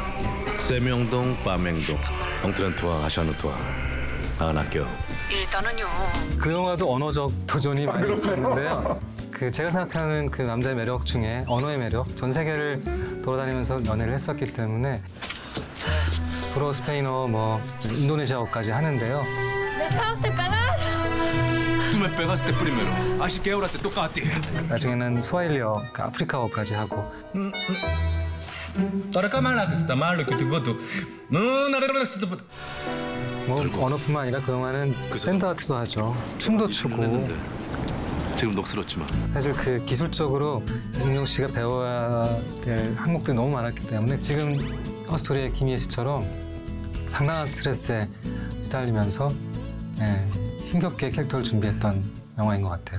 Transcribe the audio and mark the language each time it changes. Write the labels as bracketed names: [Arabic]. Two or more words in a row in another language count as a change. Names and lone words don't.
[Korean] 세명동, 빠맹동, 엉트란투아, 아샤누투아, 아은학교. 일단은요. 그 영화도 언어적 도전이 많이 있었는데요. 그 제가 생각하는 그 남자의 매력 중에 언어의 매력, 전 세계를 돌아다니면서 연애를 했었기 때문에 불어, 스페인어, 뭐 인도네시아어까지 하는데요. [Spanish] Tu me pegaste primero. Así que ahora te toca a ti. [Korean] 나중에는 스와힐리어, 그 아프리카어까지 하고. 뭐 언어뿐만 아니라 그 영화는 샌드아트도 하죠. 춤도 추고. 지금 녹슬었지만. 사실 그 기술적으로 윤용 씨가 배워야 될 항목들이 너무 많았기 때문에 지금 허스토리의 김희애 씨처럼 상당한 스트레스에 시달리면서 힘겹게 캐릭터를 준비했던 영화인 것 같아요.